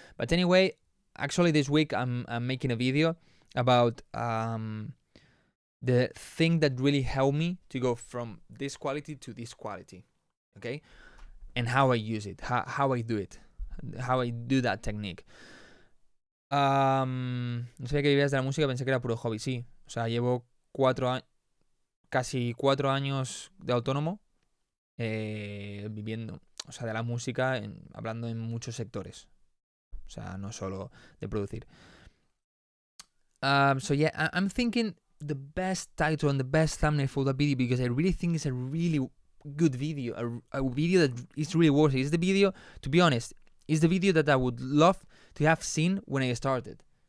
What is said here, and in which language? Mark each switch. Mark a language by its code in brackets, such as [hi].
[en] But anyway, actually this week I'm making a video about the thing that really helped me to go from this quality to this quality, okay? And how I use it, how I do it, how I do that technique. [es] No sabía que vivías de la música, pensé que era puro hobby. Sí, o sea, llevo 4 casi 4 años de autónomo, viviendo, o sea, de la música, hablando en muchos sectores. O sea, no solo de producir. [en] So yeah, I'm thinking the best title and the best thumbnail for the video, because I really think it's a really good video, a video that is really worth it. It's the video, to be honest, it's the video that I would love to have seen when I started.